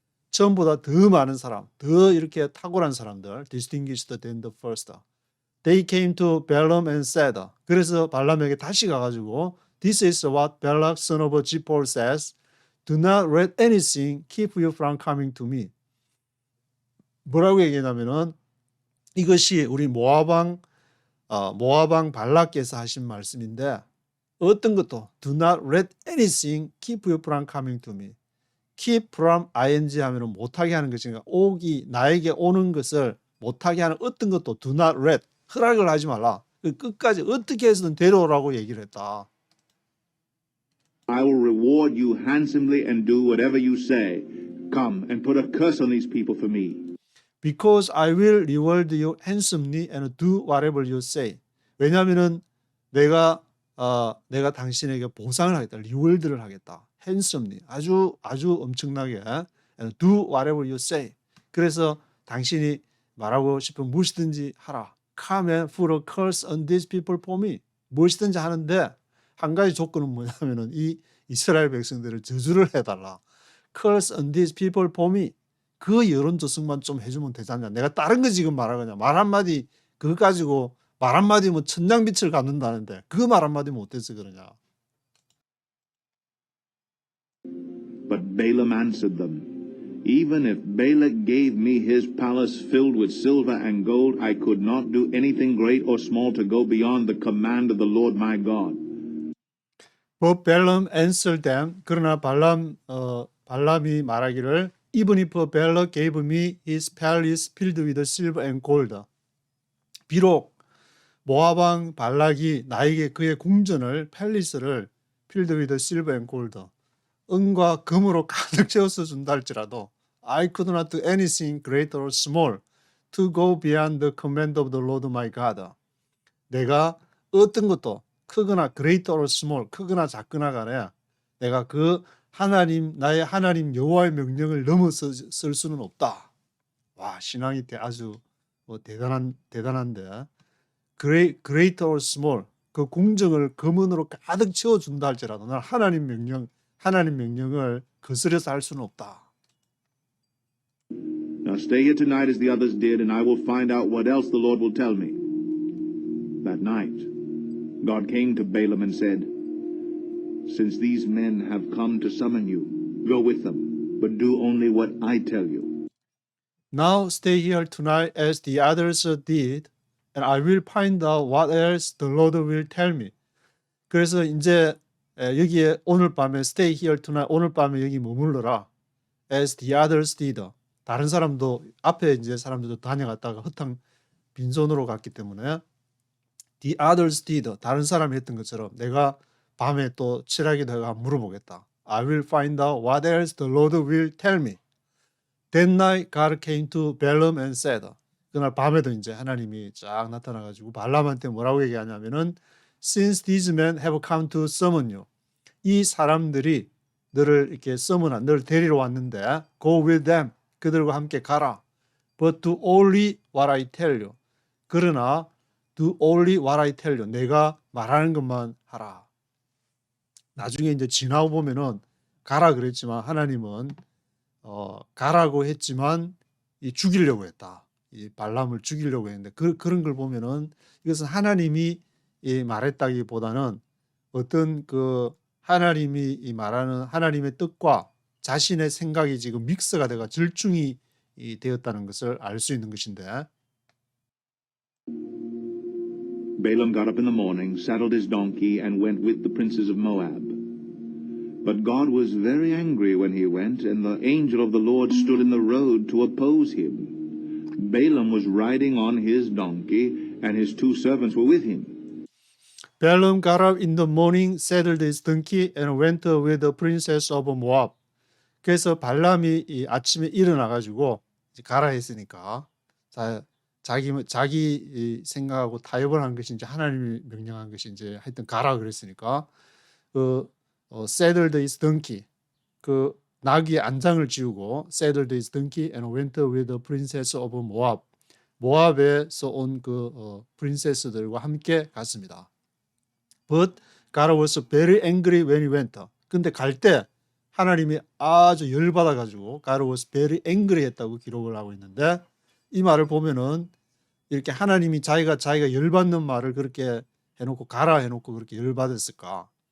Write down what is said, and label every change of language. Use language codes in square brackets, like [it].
[ko] 처음보다 더 많은 사람, 더 이렇게 탁월한 사람들, [en] distinguished than the first. They came to Balaam and said. [ko] 그래서 발람에게 다시 가가지고 [en] This is what Balak son of Zippor says. Do not let anything keep you from coming to me. [ko] 뭐라고 얘기하냐면은 이것이 우리 모압왕 발락께서 하신 말씀인데 어떤 것도 [en] do not let anything keep you from coming to me. keep from ing [ko] 하면은 못하게 하는 것이니까 나에게 오는 것을 못하게 하는 어떤 것도 [en] do not let [ko] 허락을 하지 말라. 끝까지 어떻게 해서든 데려오라고 얘기를 했다. [en] I will reward you handsomely and do whatever you say. Come and put a curse on these people for me. Because I will reward you handsomely and do whatever you say. [ko] 왜냐하면은 내가 당신에게 보상을 하겠다. 리월드를 하겠다. [en] handsomely [ko] 아주 엄청나게 [en] and do whatever you say. [ko] 그래서 당신이 말하고 싶은 무엇이든지 하라. [en] Come and put a curse on these people for me. [ko] 무엇이든지 하는데 한 가지 조건은 뭐냐면은 이 이스라엘 백성들을 저주를 해달라. [en] Curse on these people for me. [ko] 그 여론 조성만 좀 해주면 되지 않냐. 내가 다른 거 지금 말하거냐. 말 한마디 그거 가지고 말 한마디 천냥빛을 갚는다는데 그 말 한마디 못해서 그러냐. [en] But Balaam answered them, Even if Balak gave me his palace filled with silver and gold, I could not do anything great or small to go beyond the command of the Lord my God. But Balaam answered them. [ko] 그러나 발람이 말하기를 [en] Even if Balak gave me his palace filled with silver and gold. [ko] 비록 모압왕 발락이 나에게 그의 궁전을 팰리스를 [en] filled with silver and gold. [ko] 은과 금으로 가득 채워서 준다 할지라도 [en] I could not do anything great or small to go beyond the command of the Lord my God. [ko] 내가 어떤 것도 크거나 [en] great or small, [ko] 크거나 작거나 간에 내가 나의 하나님 여호와의 명령을 넘어설 수는 없다. 와, 신앙이 아주 대단한데 [en] great or small [ko] 그 궁정을 금은으로 가득 채워준다 할지라도 난 하나님 명령을 거스려서 할 수는 없다. [en] Now stay here tonight as the others did, and I will find out what else the Lord will tell me. That night, God came to Balaam and said, Since these men have come to summon you, go with them, but do only what I tell you. Now stay here tonight as the others did, and I will find out what else the Lord will tell me. [ko] 그래서 이제 여기에 오늘 밤에 [en] stay here tonight, [ko] 오늘 밤에 여기 머물러라. [en] As the others did. [ko] 다른 사람도 앞에 이제 사람들도 다녀갔다가 허탕 빈손으로 갔기 때문에 [en] the others did. [ko] 다른 사람이 했던 것처럼 내가 밤에 또 칠하게 내가 물어보겠다. [en] I will find out what else the Lord will tell me. That night God came to Balaam and said. [ko] 그날 밤에도 이제 하나님이 쫙 나타나가지고 발람한테 뭐라고 얘기하냐면은 [en] Since these men have come to summon you. [ko] 이 사람들이 너를 이렇게 너를 데리러 왔는데 [en] go with them. [ko] 그들과 함께 가라. [en] But do only what I tell you. [ko] 그러나 [en] do only what I tell you. [ko] 내가 말하는 것만 하라. 나중에 이제 지나고 보면은 가라 그랬지만 하나님은 가라고 했지만 죽이려고 했다. 이 발람을 죽이려고 했는데 그런 걸 보면은 이것은 하나님이 말했다기보다는 어떤 그 하나님이 말하는 하나님의 뜻과 자신의 생각이 지금 믹스가 되가 절충이 되었다는 것을 알 수 있는 것인데. [en] Balaam got up in the morning, saddled his donkey, and went with the princes of Moab. But God was very angry when he went, and the angel of the Lord stood in the road to oppose him. Balaam was riding on his donkey, and his 2 servants were with him. Balaam got up in the morning, saddled his donkey, and went with the princess of Moab. [ko] 그래서 발람이 아침에 일어나가지고 가라 했으니까 자기 생각하고 타협을 한 것인지 하나님이 명령한 것인지 하여튼 가라 그랬으니까 [en] saddled his donkey [ko] 그 나귀의 안장을 지우고 [en] saddled his donkey and went with the princess of Moab [ko] 모압에서 온 그 프린세스들과 함께 갔습니다. [en] But God was very angry when he went. [ko] 근데 갈 때 하나님이 아주 열받아가지고 [en] God was very angry [ko] 했다고 기록을 하고 있는데 이 말을 보면은 이렇게 하나님이 자기가 열받는 말을 그렇게 해놓고 가라 해놓고 그렇게 열받았을까?